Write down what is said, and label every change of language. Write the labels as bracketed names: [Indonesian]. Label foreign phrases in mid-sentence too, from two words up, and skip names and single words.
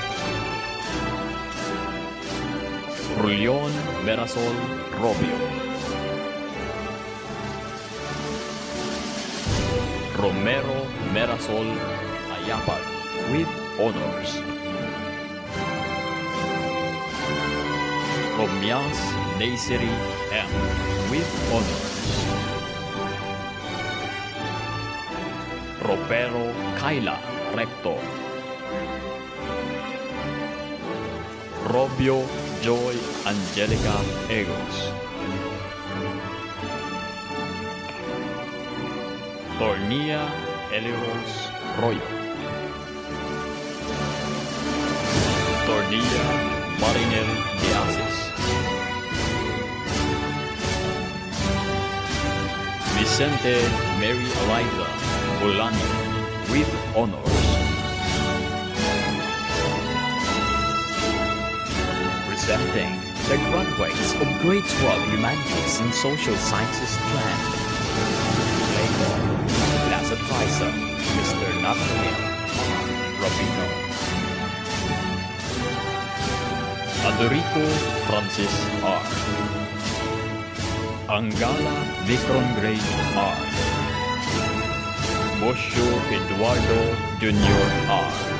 [English] Rulion Merasol Robio. Romero Merasol Ayapag with honors. Romyas Daisy M with honors. Ropero Kaila Recto. Robio Joy Angelica Egos. Tornia Eliros Royo. Tornia Marinel Diasis. Vicente Mary Eliza Bolani with honors. Presenting the graduates of Grade 12 Humanities and Social Sciences strand. Later, Class Advisor, Mr. Nathaniel R. Robino. Adorico Francis R. Angala Vicron Grade R. Bosio Eduardo Jr. R.